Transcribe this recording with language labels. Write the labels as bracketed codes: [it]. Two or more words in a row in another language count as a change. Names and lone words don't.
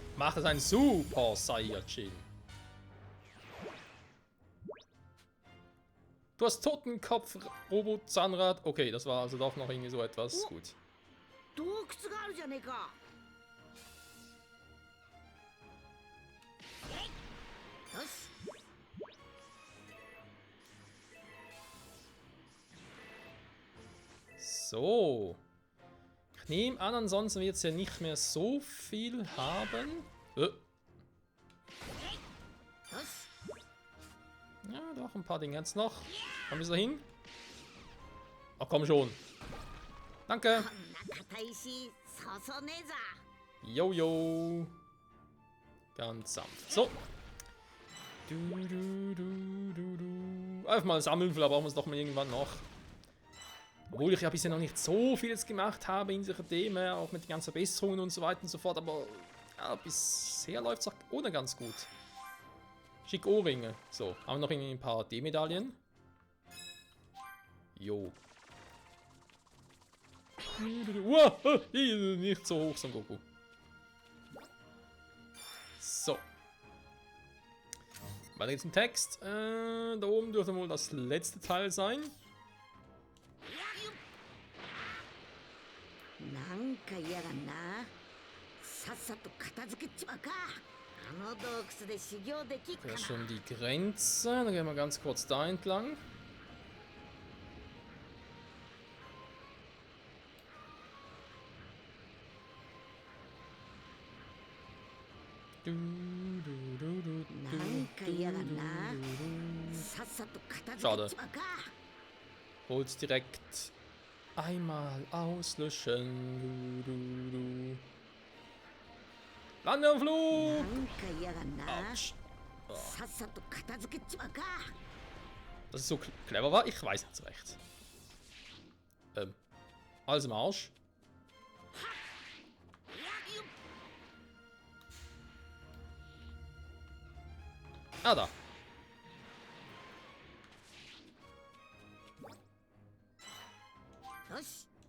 [de] Ach, das ist ein Super Saiyajin. Du hast Totenkopf, Robot, Zahnrad. Okay, das war also doch noch irgendwie so etwas. Gut. [ja] 洞窟があるじゃねえか。よし。 [de] So. Ich nehme an, ansonsten wird es ja nicht mehr so viel haben. Ja, doch, ein paar Dinge jetzt noch. Komm bis dahin. Ach, komm schon. Danke. [ja] こんな硬い石そうそうねえぞ。 [de] Jojo. Ganz sanft. So. Du, du, du, du, du. Einfach mal sammeln, vielleicht brauchen wir es doch mal irgendwann noch. Obwohl ich ja bisher noch nicht so vieles gemacht habe in dieser Thema, auch mit den ganzen Verbesserungen und so weiter und so fort, aber ja, bisher läuft es auch ohne ganz gut. Schick Ohrringe. So, haben wir noch irgendwie ein paar D-Medaillen. Jo. Wow, nicht so hoch, Son Goku. So. Weiter geht's im Text. Da oben dürfte wohl das letzte Teil sein. [ja] なんか嫌がんな。さっさと片付けちまうか。あの洞窟で修行できっか [de] Ja, [ja] な。 [de] schon die Grenze. Dann gehen wir ganz kurz da entlang. Du, du, du, du, du, [ja] なんか嫌がんな。 [de] du. [ja] さっさと片付けちまうか。 [de] Hol's direkt einmal auslöschen. Du, du, du. Landeanflug! [ja] なんか嫌がんな。 [de] Autsch. [ja] さっさと片付けちまうか。 [de] Dass es so clever war, ich weiß nicht so recht. Alles im Arsch. Ah, da. Los.